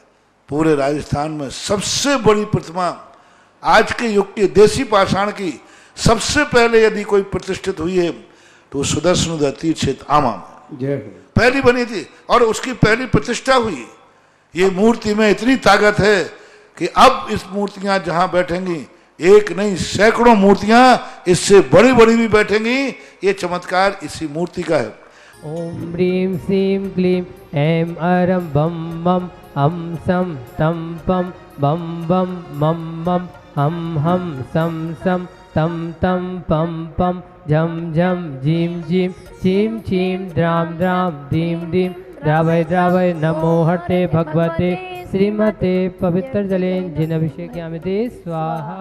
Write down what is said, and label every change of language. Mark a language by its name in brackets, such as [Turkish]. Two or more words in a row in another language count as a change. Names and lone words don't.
[Hindi] पूरे राजस्थान में सबसे बड़ी प्रतिमा आज के युग की देसी पाषाण की सबसे पहले यदि कोई प्रतिष्ठित हुई है तो सुदर्शनोदय तीर्थ क्षेत्र आमा में पहली बनी थी और उसकी पहली प्रतिष्ठा हुई। ये मूर्ति में इतनी ताकत है कि अब इस मूर्तियां जहां बैठेंगी, एक नहीं सैकड़ों मूर्तियां इससे बड़ी बड़ी भी बैठेंगी। ये चमत्कार इसी मूर्ति का है। [Sanskrit] ओम ह्रीं श्रीं क्लीं ऐं अरं बम बम हम सम तम पम बम बम मम मम हम सम सम तम तम पम पम झम झम झीम झीम छीम छीम द्राम द्राम धीम धीम द्रावय द्रावय नमो हटे भगवते श्रीमते पवित्र जलेन जिन अभिषेक्यामिते स्वाहा।